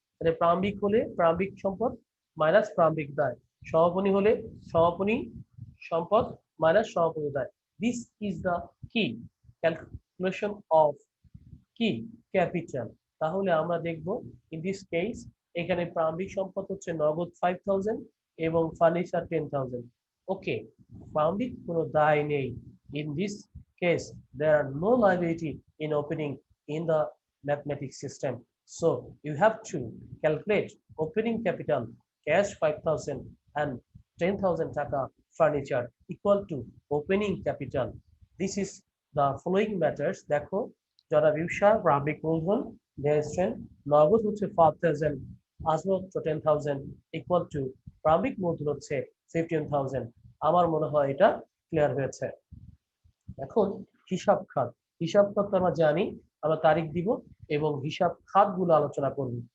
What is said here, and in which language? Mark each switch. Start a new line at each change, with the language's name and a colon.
Bangla: তাহলে প্রারম্ভিক হলে প্রারম্ভিক সম্পদ মাইনাস প্রারম্ভিক দায়, সমাপনী হলে সমাপনী সম্পদ মাইনাস সমাপনী দায়।
English: This is the কি calculation of কি capital.
Bangla: তাহলে আমরা দেখব
English: in this case
Bangla: এখানে প্রারম্ভিক সম্পদ হচ্ছে নগদ 5,000 এবং ফার্নিচার 10,000। ওকে, প্রারম্ভিক কোনো দায় নেই।
English: In this case there are no liability in opening in the mathematics system, so you have to calculate opening capital cash 5,000 and 10,000 taka furniture equal to opening capital. This is the following matters.
Bangla: দেখো, যারা ব্যবসা প্রারম্ভিক মূলধন দিয়েছেন নগদ হচ্ছে 5,000, আসবাবপত্র 10,000 equal to প্রারম্ভিক মূলধন হচ্ছে 15,000। আমার মনে হয় এটা ক্লিয়ার হয়েছে। এখন হিসাব খাত। হিসাব খাত আমরা জানি, আমরা তারিখ দিব এবং হিসাব খাতগুলো আলোচনা করব।